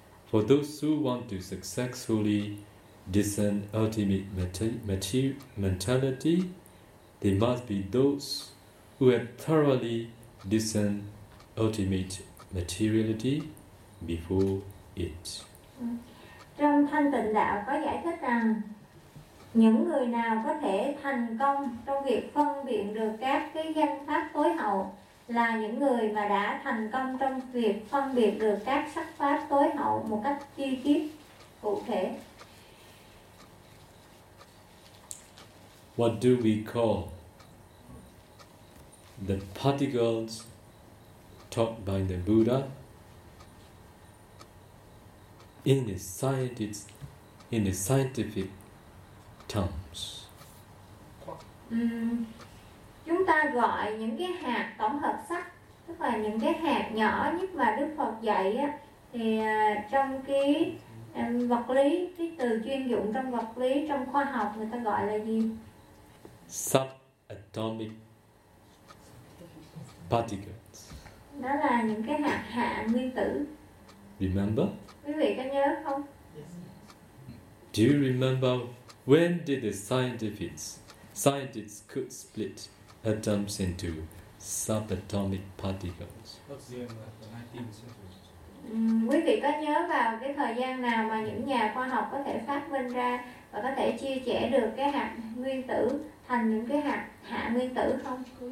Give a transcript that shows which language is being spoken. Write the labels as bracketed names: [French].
[English] For those who want to successfully discern ultimate mentality, they must be those who have thoroughly discerned ultimate materiality before it. [Vietnamese] Trong Thanh Tịnh Đạo có giải thích rằng những người nào có thể thành công trong việc phân biệt được các cái danh pháp tối hậu là những người mà đã thành công trong việc phân biệt được các sắc pháp tối hậu một cách chi tiết cụ thể. [English] What do we call the particles taught by the Buddha in the scientists in the scientific terms? [Vietnamese] Chúng ta gọi những cái hạt tổng hợp sắc, tức là những cái hạt nhỏ nhất mà Đức Phật dạy á, thì trong cái vật lý, cái từ chuyên dụng trong vật lý, trong khoa học người ta gọi là gì? [English] Subatomic particles. [Vietnamese] Đó là những cái hạt hạ nguyên tử. [English] Remember? [Vietnamese] Quý vị có nhớ không? [English] Yes. Do you remember when did the scientists could split atoms into subatomic particles? [Vietnamese] Quý vị có nhớ vào cái thời gian nào mà những nhà khoa học có thể phát minh ra và có thể chia sẻ được cái hạt nguyên tử thành những cái hạt hạ nguyên tử không?